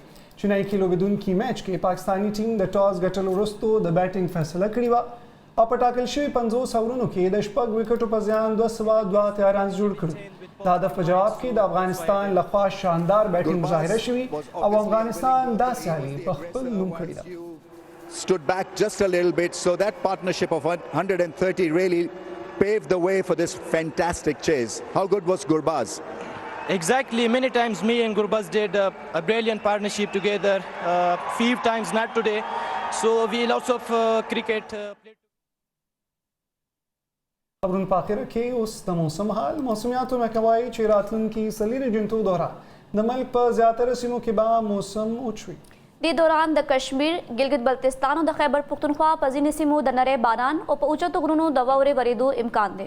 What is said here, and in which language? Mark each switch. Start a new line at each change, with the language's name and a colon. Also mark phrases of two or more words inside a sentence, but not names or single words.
Pashto: چینایي کې لوبېدونکي میچ کې پاکستاني ټیم د ټاس ګټلو وروسته د بیټینګ فیصله کړې وه او په ټاکل شوي 50 اورونو کې د 6 وکټو په زیان 202 رنز جوړ کړو. د هدف په جواب کې د افغانستان لخوا شاندار بیټینګ مظاهره شوي او افغانستان دا سیالي په خپل نوم کړې ده.
English: Stood back just a little bit, so that partnership of 130 really paved the way for this fantastic chase. How good was Gurbaz? Exactly, many times me and Gurbaz did a brilliant partnership together, few times not today. So we lots of cricket played.
Pashto: خبرونه په اخره کې اوس د موسم حال. موسمیاتو محکمه وایي چې راتلونکي څلورې جنتو دوران د ملک په زیاتره سیمو کې به موسم اوچ وي. دې دوران د کشمیر، ګلګت بلتستان او د خیبر پښتونخوا په ځینې سیمو د نری باران او په اوچتو غرونو د واورې ورېدو امکان دی.